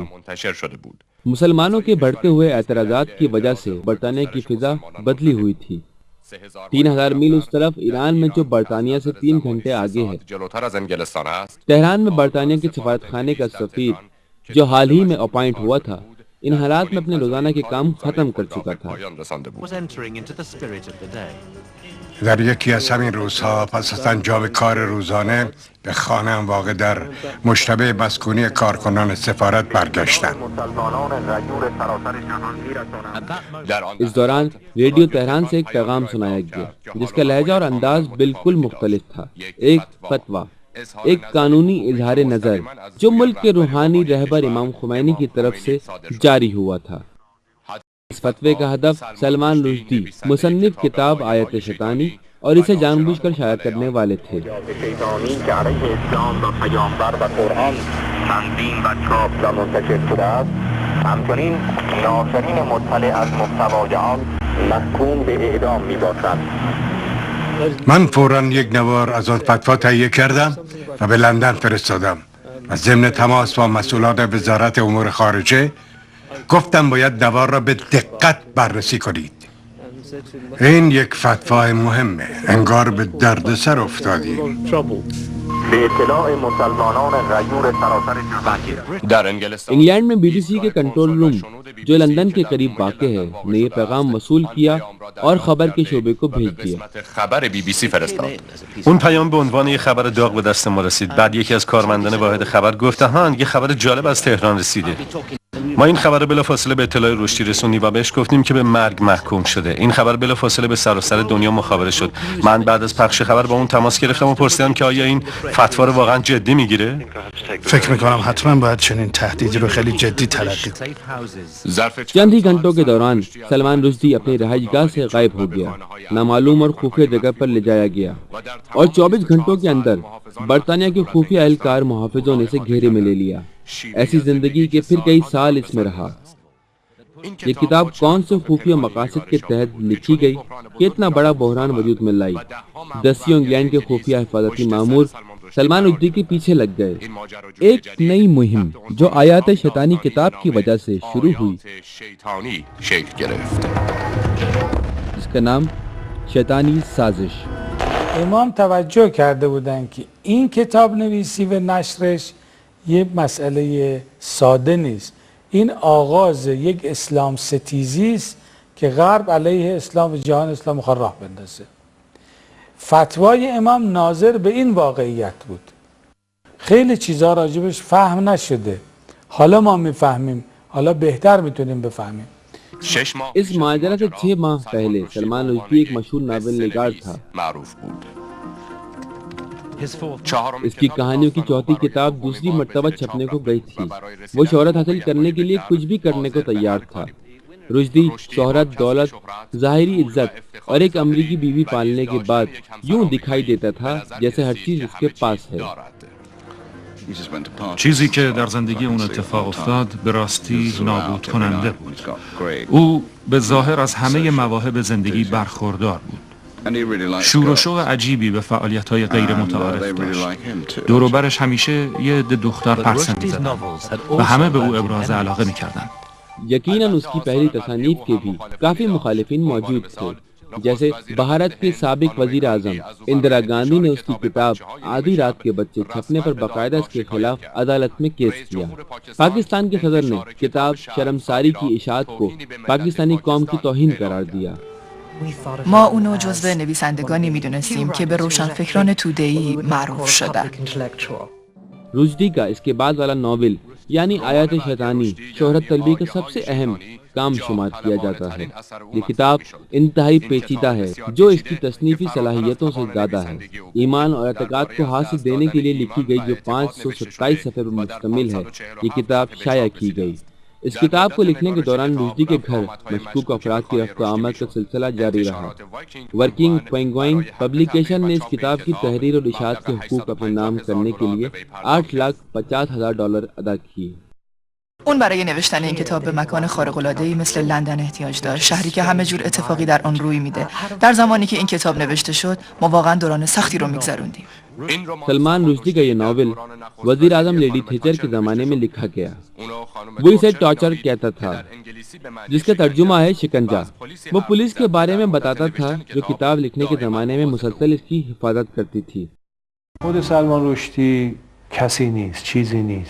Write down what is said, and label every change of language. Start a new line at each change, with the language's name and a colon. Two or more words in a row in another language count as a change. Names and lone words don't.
Urdu: مسلمانوں کے بڑھتے ہوئے اعتراضات کی وجہ سے برطانیہ کی فضا بدلی ہوئی تھی۔ 3000 میل اس طرف ایران میں جو برطانیہ سے 3 گھنٹے آگے ہے، تہران میں برطانیہ کے سفارت خانے کا سفیر جو حال ہی میں اپائنٹ ہوا تھا، ان حالات میں اپنے روزانہ کے کام ختم کر چکا تھا۔
Persian: در یکی از همین روزها پس از انجام کار روزانه به خانه‌ام واقع در مشتبه مسکونی کارکنان سفارت برگشتم.
Urdu: اس دوران ریڈیو تہران سے ایک پیغام سنایا گیا جس کا لہجہ اور انداز بالکل مختلف تھا۔ ایک فتویٰ، ایک قانونی اظہار نظر جو ملک کے روحانی رہبر امام خمینی کی طرف سے جاری ہوا تھا۔ اس فتوے کا ہدف سلمان رشدی، مصنف کتاب آیت شیطانی اور اسے جان بوجھ کر شائع کرنے والے تھے،
Persian: من فوراً یک نوار از آن فتوا تهیه کردم و به لندن فرستادم و ضمن تماس با مسئولان وزارت امور خارجه گفتم باید نوار را به دقت بررسی کنید. این یک فتوا مهمه، انگار به دردسر افتادیم. به اطلاع مسلمانان غیور سراسر
Urdu: انگلینڈ میں بی بی سی کے کنٹرول روم جو لندن کے قریب واقع ہے نے یہ پیغام وصول کیا اور خبر کے شعبے کو بھیج دیا۔
Persian: اون پیام به عنوان یک خبر داغ به دست ما رسید. بعد یکی از کارمندان واحد خبر گفت ها یه خبر جالب از تهران رسیده. ما این خبر بلافاصله به اطلاع رشدی رسوندیم و بهش گفتیم که به مرگ محکوم شده. این خبر بلافاصله به سراسر دنیا مخابره شد. من بعد از پخش خبر با اون تماس گرفتم و پرسیدم که آیا این فتوا رو واقعا جدی میگیره؟ فکر میکنم حتما باید چنین تهدیدی رو خیلی جدی تلقی کنیم.
Urdu: چند ہی گھنٹوں کے دوران سلمان رشدی اپنی رہائش گاہ سے غائب ہو گیا، نامعلوم اور خفیہ جگہ پر لے جایا گیا اور 24 گھنٹوں کے اندر برطانیہ کے خفیہ اہلکار محافظوں نے اسے گھیرے میں لے لیا۔ ایسی زندگی کے پھر کئی سال اس میں رہا۔ یہ کتاب کون سے خفیہ مقاصد کے تحت لکھی گئی کہ اتنا بڑا بحران وجود میں لائی؟ دسیوں انگلینڈ کے خفیہ حفاظتی مامور سلمان رشدی کے پیچھے لگ گئے۔ ایک نئی مہم جو آیات شیطانی کتاب کی وجہ سے شروع ہوئی، جس کا نام شیطانی سازش۔
Persian: امام توجه کرده بودن که این کتاب نویسی و نشرش یه مسئله ساده نیست. این آغاز یک اسلام ستیزی است که غرب علیه اسلام و جهان اسلام می‌خواد راه بندازه. فتوای امام ناظر به این واقعیت بود. خیلی چیزا راجبش فهم نشده. حالا ما میفهمیم. حالا بهتر میتونیم بفهمیم.
Urdu: اس ماجرا سے 6 ماہ پہلے سلمان رشدی ایک مشہور ناول نگار تھا۔ اس کی کہانیوں کی چوتھی کتاب دوسری مرتبہ چھپنے کو گئی تھی۔ وہ شہرت حاصل کرنے کے لیے کچھ بھی کرنے کو تیار تھا۔ رشدی شہرت، دولت، ظاہری عزت اور ایک امریکی بیوی پالنے کے بعد یوں دکھائی دیتا تھا جیسے ہر چیز اس کے پاس ہے۔
Persian: چیزی که در زندگی اون اتفاق افتاد به راستی نابود کننده بود. او به ظاهر از همه مواهب زندگی برخوردار بود. شور و شوق عجیبی به فعالیت‌های غیر متعارف داشت. دور و برش همیشه یه عده دختر پرسه می‌زدن و همه به او ابراز علاقه می‌کردن.
Urdu: یقیناً اس کی پہلی تصانیف کے بھی کافی مخالفین موجود تھے، جیسے بھارت کے سابق وزیر اعظم اندرا گاندھی نے اس کی کتاب آدھی رات کے بچے چھپنے پر باقاعدہ اس کے خلاف عدالت میں کیس کیا۔ پاکستان کے صدر نے کتاب شرمساری کی اشاعت کو پاکستانی قوم کی توہین قرار دیا۔
Persian: ما اونو جزو نویسندگانی میدونستیم که به روشنفکران توده‌ای معروف شدن.
Urdu: رشدی کا اس کے بعد والا ناول یعنی آیات شیطانی شہرت طلبی کا سب سے اہم کام شمار کیا جاتا ہے۔ یہ کتاب انتہائی پیچیدہ ہے جو اس کی تصنیفی صلاحیتوں سے زیادہ ہے۔ ایمان اور اعتقاد کو حاصل دینے کے لیے لکھی گئی جو 527 صفحے پر مشتمل ہے، یہ کتاب شائع کی گئی۔ اس کتاب کو لکھنے کے دوران رشدی کے گھر مشکوک افراد کی رفت و آمد کا سلسلہ جاری رہا۔ ورکنگ پینگوئن پبلیکیشن نے اس کتاب کی تحریر اور اشاعت کے حقوق اپنے نام کرنے کے لیے $8,50,000 ادا کیے۔
Persian: اون برای نوشتن این کتاب به مکان خارق‌العاده‌ای مثل لندن احتیاج داشت، شهری که همه جور اتفاقی در آن روی میده. در زمانی که این کتاب نوشته شد، ما واقعا دوران سختی رو میگذروندیم.
Urdu: سلمان رشدی کا یہ ناول وزیر اعظم لیڈی تھیچر کے زمانے میں لکھا گیا. وہ اسے ٹارچر کہتا تھا، جس کا ترجمہ ہے شکنجہ. وہ پولیس کے بارے میں بتاتا تھا جو کتاب لکھنے کے زمانے میں مسلسل اس کی حفاظت کرتی تھی.
Persian: خود سلمان رشدی کسی نیست، چیزی نیست.